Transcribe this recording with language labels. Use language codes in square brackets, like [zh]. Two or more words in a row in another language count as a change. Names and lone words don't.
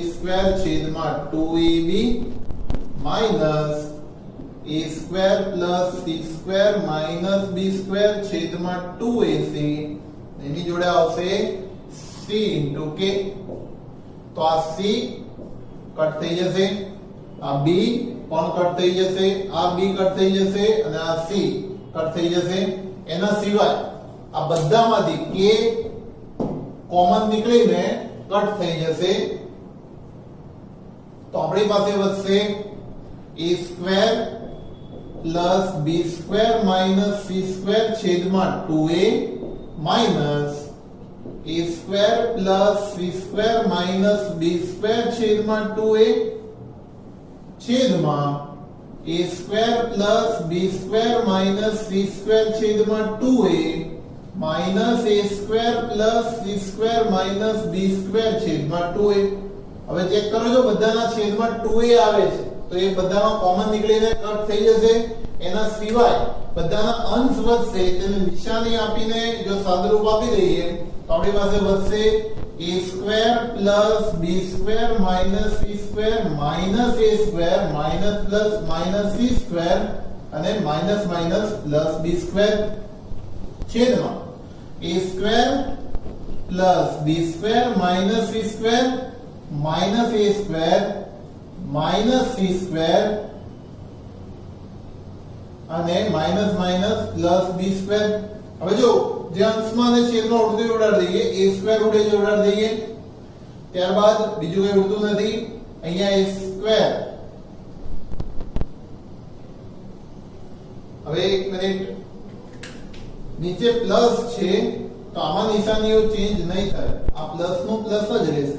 [gu] square છેદમાં 2ab [en] minus a square plus c square minus b square [gu] છેદમાં 2ac એની જોડે આવશે c k તો આ c કટ થઈ જશે આ b પણ કટ થઈ જશે આ b કટ થઈ જશે અને આ c કટ થઈ જશે એના સિવાય આ બધામાંથી k કોમન નીકળીને કટ થઈ જશે તો આપણી પાસે વધશે [en] a square plus b square minus c square છેદમાં 2a minus a square plus c square minus b square [gu] છેદમાં 2a છેદમાં [en] a square plus b square minus c square [gu] છેદમાં 2a minus a square plus c square minus b square છેદમાં 2a હવે ચેક કરો જો બધાના છેદમાં 2a આવે છે તો એ બધામાં કોમન નીકળીને કટ થઈ જશે એના સિવાય બધાના અંશ વધશે તેને નિશાની આપીને જો સાદુરૂપ આપી દઈએ તો આપણી પાસે વધશે [en] a square plus b square minus c square minus a square minus plus minus c square અને minus minus plus b square છેદમાં a square plus b square minus c square minus a square minus c square અને minus minus plus b square. [gu] હવે જો જે અંશમાં અને છેદમાં ઉડતું ઉડાડી દઈએ, [en] a square [gu] ઉડે છે ઉડાડી દઈએ. ત્યારબાદ બીજું કઈ ઉડતું નથી, અહીંયા [en] a square. [gu] હવે એક મિનિટ, નીચે પ્લસ છે તો આમાં નિશાનીઓ ચેન્જ નહીં થાય, આ પ્લસ નું પ્લસ જ રહેશે.